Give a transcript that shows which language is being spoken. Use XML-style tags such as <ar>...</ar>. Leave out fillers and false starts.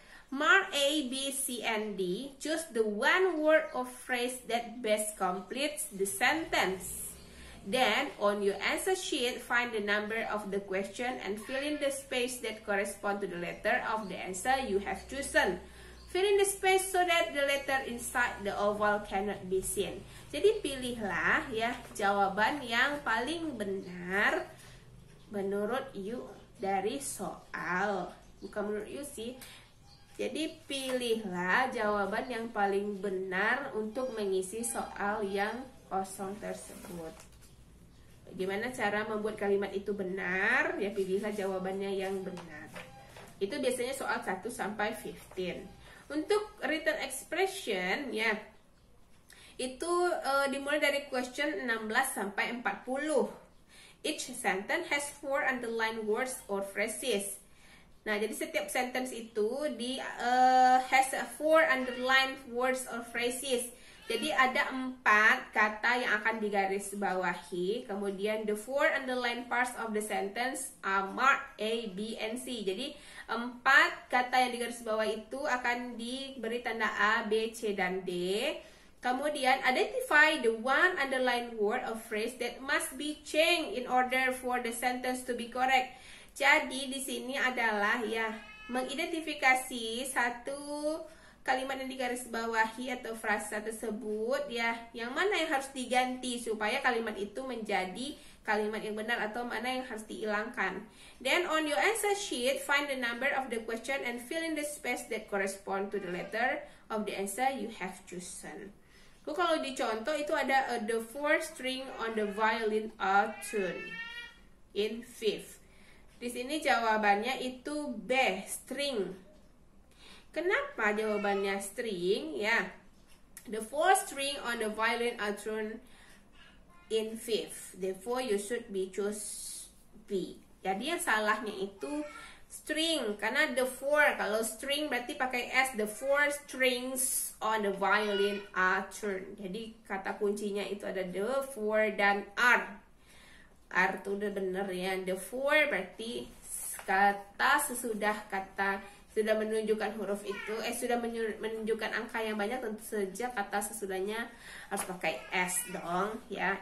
<en>Mark A, B, C, and D. Choose the one word or phrase that best completes the sentence. Then, on your answer sheet, find the number of the question and fill in the space that correspond to the letter of the answer you have chosen. Fill in the space so that the letter inside the oval cannot be seen.</en> <id>Jadi pilihlah ya jawaban yang paling benar menurut you dari soal. Bukan menurut you sih. Jadi pilihlah jawaban yang paling benar untuk mengisi soal yang kosong tersebut. Bagaimana cara membuat kalimat itu benar? Ya pilihlah jawabannya yang benar. Itu biasanya soal 1 sampai 15. Untuk written expression ya, itu dimulai dari question 16 sampai 40.</id> <en>Each sentence has 4 underlined words or phrases.</en> <id>Nah, jadi setiap</id> <en>sentence itu has 4 underlined words or phrases.</en> <id>Jadi ada 4 kata yang akan digarisbawahi. Kemudian</id> <en>the 4 underlined parts of the sentence are marked A, B, and C.</en> <id>Jadi 4 kata yang digarisbawahi itu akan diberi tanda A, B, C, dan D. Kemudian</id> <en>identify the one underlined word or phrase that must be changed in order for the sentence to be correct.</en> <id>Jadi di sini adalah ya mengidentifikasi satu kalimat yang digarisbawahi atau frasa tersebut ya, yang mana yang harus diganti supaya kalimat itu menjadi kalimat yang benar atau mana yang harus dihilangkan.</id> <en>Then on your answer sheet, find the number of the question and fill in the space that correspond to the letter of the answer you have chosen.</en> <id>Kalau di contoh itu ada</id> <en>the 4th string on the violin are tuned in 5th.</en> <id>Di sini jawabannya itu B, string. Kenapa jawabannya string?</id> <en>Ya, the 4th string on the violin are tuned in 5th. Therefore, you should be choose B.</en> <id>Jadi yang salahnya itu string, karena</id> <en>the 4.</en> <id>Kalau string berarti pakai S.</id> <en>The 4 strings on the violin are tuned.</en> <id>Jadi kata kuncinya itu ada</id> <en>the 4</en> <id>dan are. R itu udah bener ya.</id> <en>The 4</en> <id>berarti kata sesudah kata sudah menunjukkan huruf itu, sudah menunjukkan angka yang banyak, tentu saja kata sesudahnya harus pakai S dong ya.</id>